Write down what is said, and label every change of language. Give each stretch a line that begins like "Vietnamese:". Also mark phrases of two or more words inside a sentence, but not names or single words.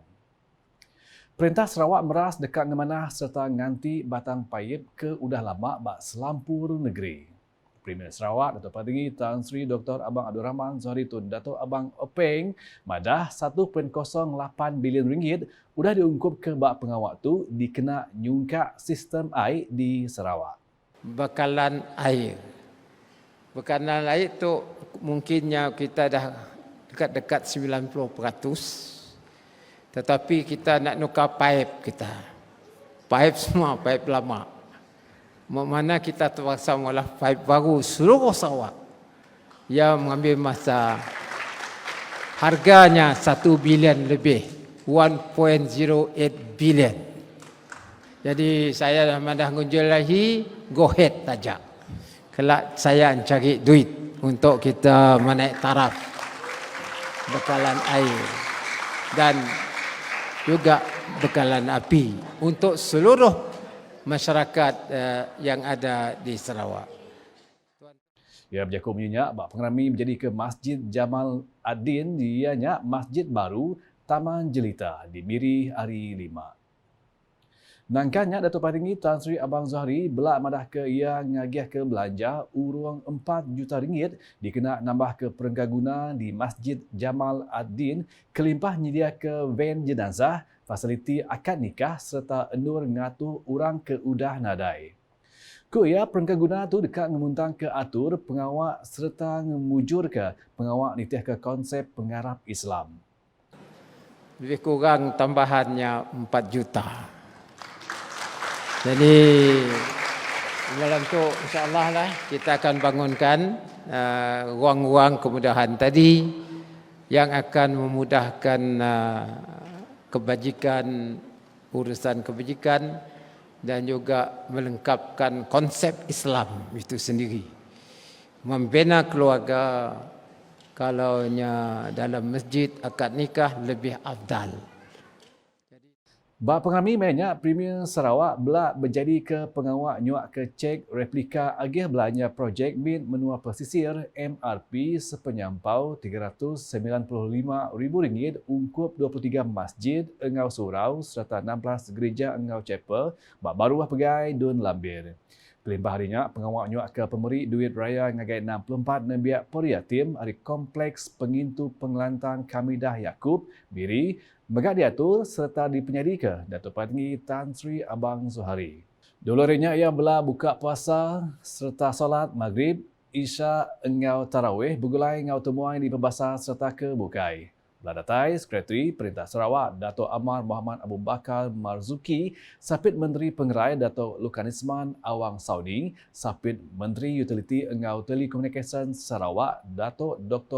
Iban: Perintah Sarawak meras dekat ngemanah serta nganti batang payip ke udah lama bak selampur negeri. Premier Sarawak Dato' Patinggi Tan Sri Dr. Abang Abdul Rahman Zohari Tun Dato' Abang Openg madah 1.08 bilion ringgit udah diungkup ke bak pengawak tu dikena nyungkak sistem air di Sarawak.
Malay: Bekalan air. Bekalan air tu mungkinnya kita dah dekat-dekat 90%. Tetapi kita nak nukar paip kita. Paip semua, paip lama. Mana kita terpaksa mengolah paip baru seluruh Sarawak. Ia mengambil masa harganya 1 bilion lebih. 1.08 bilion. Jadi saya dah madah ngunjul lagi,
English: go ahead saja.
Malay: Kelak saya cari duit untuk kita menaik taraf bekalan air dan juga bekalan api untuk seluruh masyarakat yang ada di Sarawak.
Iban: Ya, berjakut menyenyak bak pengerami menjadi ke Masjid Jamal Ad-Din ianya Masjid Baru Taman Jelita di Miri hari 5. Nangkanya Dato' Patinggi Tan Sri Abang Zohari belak madah ke ia ngagih ke belanja urang 4 juta ringgit dikena nambah ke perengkaguna di Masjid Jamal Ad-Din kelimpah nyedia ke van jenazah, fasiliti akad nikah serta endur ngatu orang ke udah nadai. Ku ia perengkaguna tu dekat ngemuntang ke atur pengawak serta ngemujur ke pengawak nitih ke konsep pengarap Islam.
Malay: Lebih kurang tambahannya 4 juta. Jadi malam tu insya-Allah lah kita akan bangunkan ruang-ruang kemudahan tadi yang akan memudahkan kebajikan, urusan kebajikan dan juga melengkapkan konsep Islam itu sendiri. Membina keluarga kalaunya dalam masjid akad nikah lebih afdal.
Iban: Bak pengerami mainnya Premier Sarawak belak berjadi ke pengawak nyuak ke cek replika agih belanja projek bin menua pesisir MRP sepenyampau RM395,000 ungkup 23 masjid engau surau serta 16 gereja engau chapel bak baruah pegai Dun Lambir. Kelimpah harinya pengawak nyuak ke pemberi duit raya ngagai 64 nebiak poriatim hari kompleks pengintu pengelantang Kamidah Yaakob Biri megak diatur serta dipenyadi ke Dato' Patinggi Tan Sri Abang Zohari. Dulu harinya ia belah buka puasa serta solat maghrib, isya engau tarawih bergulai engau temuai di pembasar serta ke bukai. Beladatai Sekretari Perintah Sarawak Dato' Amar Muhammad Abu Bakar Marzuki, Sapit Menteri Pengerai Dato' Lukanisman Awang Saudi, Sapit Menteri Utiliti Engau Telekomunikasi Sarawak Dato' Dr.